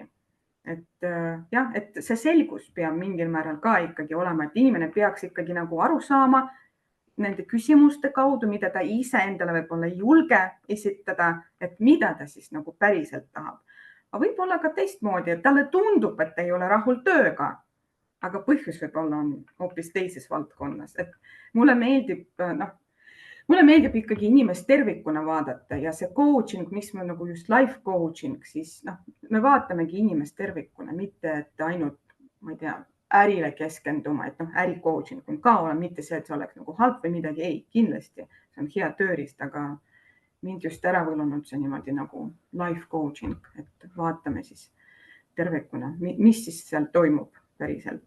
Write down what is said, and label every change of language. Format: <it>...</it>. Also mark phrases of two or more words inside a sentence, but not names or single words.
<et>et jah, et see selgus peab mingil määral ka ikkagi olema, et inimene peaks ikkagi nagu aru saama nende küsimuste kaudu, mida ta iseendale võib-olla ei julge esitada, et mida ta siis nagu päriselt tahab. aga võib-olla ka teistmoodi, et talle tundub, et ta ei ole rahul tööga, aga põhjus võib-olla on hoopis teises valdkonnas, et mulle meeldib noh, mulle meeldib ikkagi inimest tervikuna vaadata ja see coaching, miks me nagu just</et> <en>life coaching,</en> <et>siis noh, me vaatamegi inimest tervikuna, mitte et ainult, ma ei tea, ärile keskenduma, et noh, äri coaching on ka ole, mitte see, et see oleks nagu halb või midagi, ei, kindlasti see on hea tööriist, aga mind just ära võlunud see niimoodi nagu</et> <en>life coaching,</en> <et>et vaatame siis tervikuna, mis siis seal toimub päriselt.</et>